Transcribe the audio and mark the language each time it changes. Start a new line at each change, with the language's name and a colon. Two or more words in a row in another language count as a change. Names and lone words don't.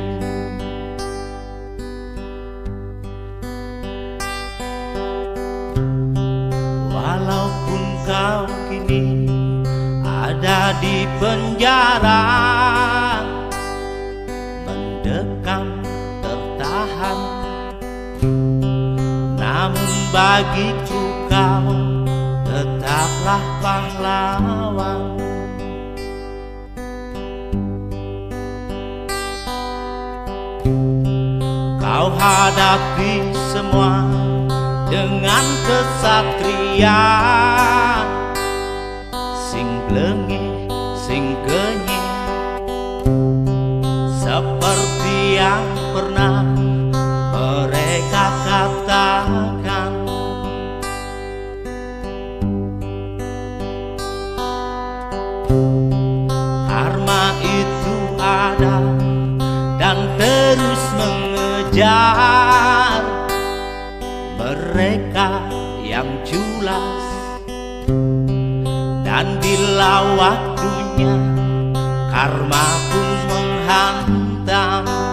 Indonesian: walaupun kau kini ada di penjara, mendekam tertahan, namun bagiku kau tetaplah pahlawan. Kau hadapi semua dengan kesatriaan,
Balinese: sing blengih, sing kenyih,
Indonesian: seperti yang pernah mereka katakan. Karma itu ada dan terus mengejar mereka yang culas, dan bila waktunya karma pun menghantam.